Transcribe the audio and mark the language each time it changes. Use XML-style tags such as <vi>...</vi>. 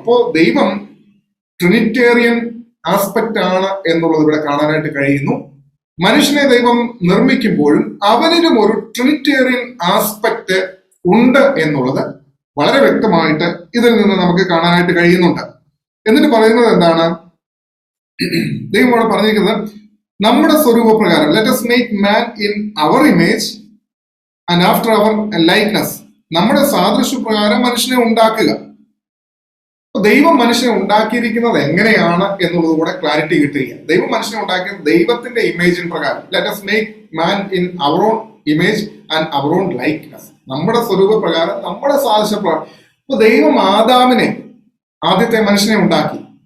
<ml>അപ്പോ ദൈവം Trinitarian aspect ആണ് എന്നുള്ളത് ഇവിടെ കാണാനായിട്ട് കഴിയുന്നു. മനുഷ്യനെ ദൈവം നിർമ്മിക്കുമ്പോഴും അവനിലും ഒരു ട്രിനിറ്റേറിയൻ ആസ്പെക്ട് ഉണ്ട് എന്നുള്ളത് വളരെ വ്യക്തമായിട്ട് ഇതിൽ നിന്ന് നമുക്ക് കാണാനായിട്ട് കഴിയുന്നുണ്ട്. എന്നിട്ട് പറയുന്നത് എന്താണ്? ദൈവം അവിടെ പറഞ്ഞിരിക്കുന്നത് നമ്മുടെ സ്വരൂപപ്രകാരം,</ml> <en>Let us make man in our image and after our likeness.</en> <ml>നമ്മുടെ സാദൃശ്യപ്രകാരം മനുഷ്യനെ ഉണ്ടാക്കുക. ദൈവം മനുഷ്യനെ ഉണ്ടാക്കിയിരിക്കുന്നത് എങ്ങനെയാണ് എന്നുള്ളത് കൂടെ ക്ലാരിറ്റി കിട്ടുക. ദൈവം മനുഷ്യനെ ഉണ്ടാക്കിയത് ദൈവത്തിന്റെ ഇമേജിൻ പ്രകാരം.</ml> <en>Let us make man in our own image and our own likeness.</en> <ml>നമ്മുടെ സ്വരൂപപ്രകാരം, നമ്മുടെ സാദൃശ്യപ്രകാരം. അപ്പൊ ദൈവം ആദാമിനെ, ആദ്യത്തെ മനുഷ്യനെ ഉണ്ടാക്കി.</ml>